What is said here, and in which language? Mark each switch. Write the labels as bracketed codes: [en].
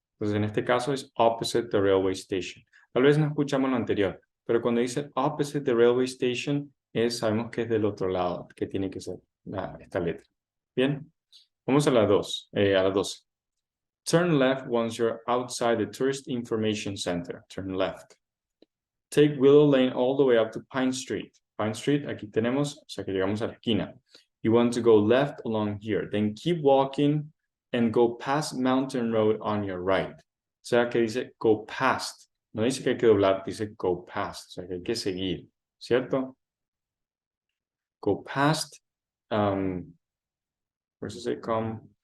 [es] Entonces en este caso es [en] opposite the railway station. [es] Tal vez no escuchamos lo anterior, pero cuando dice opposite the railway station, sabemos que es del otro lado, que tiene que ser esta letra. Bien, vamos a la 2, a la 12. [en] Turn left once you're outside the Tourist Information Center. Turn left. Take Willow Lane all the way up to Pine Street. [es] Pine Street, aquí tenemos, o sea que llegamos a la esquina. [en] You want to go left along here. Then keep walking and go past Mountain Road on your right. [es] O sea que dice [en] go past. [es] No dice que hay que doblar, dice [en] go past. [es] O sea que hay que seguir, ¿cierto? [en] Go past, where does it come?